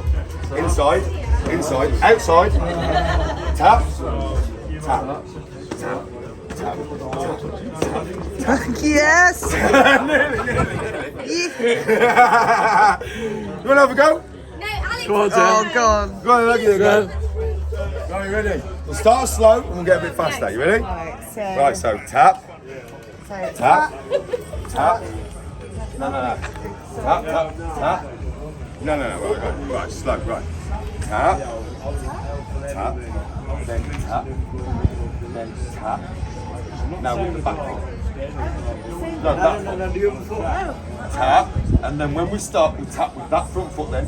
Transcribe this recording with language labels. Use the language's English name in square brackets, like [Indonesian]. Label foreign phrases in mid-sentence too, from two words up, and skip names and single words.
[English] Inside, outside. Tap, tap, tap, tap, tap. Yes! You wanna have a go? No, Alex. Go on, Oh, go on. Go on, look at you go. Are you ready? We'll start slow and we'll get a bit faster. You ready? Right, so tap, tap, tap. No. Tap, tap, tap. No. Right, slow, right. Tap, tap, then tap, then tap. Now with the back foot. No, that foot. The other foot. Tap, and then when we start, we tap with that front foot then.